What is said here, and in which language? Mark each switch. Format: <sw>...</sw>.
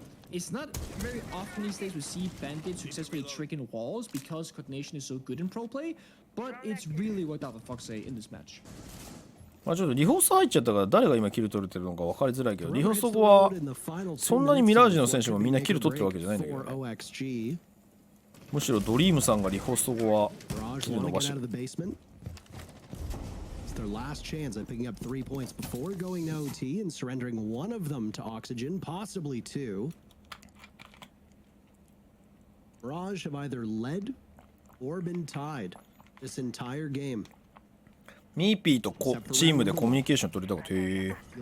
<en>It's not very often these days we see Bandit successfully tricking walls because coordination is so good in pro play, but it's really worked out for Foxy in this match.</en> <ja>まあちょっとリホスト入っちゃったから誰が今キル取れてるのか分かりづらいけど、リホスト後はそんなにミラージュの選手もみんなキル取ってるわけじゃないんだけどね。むしろドリームさんがリホスト後はキル伸ばしてる。</ja> <en>Their last chance at picking up 3 points before going to OT and surrendering one of them to Oxygen, possibly two. Mirage have either led or been tied this entire game.</en> <ja>ミーピーとチームでコミュニケーション取りたこと。へえ。</ja>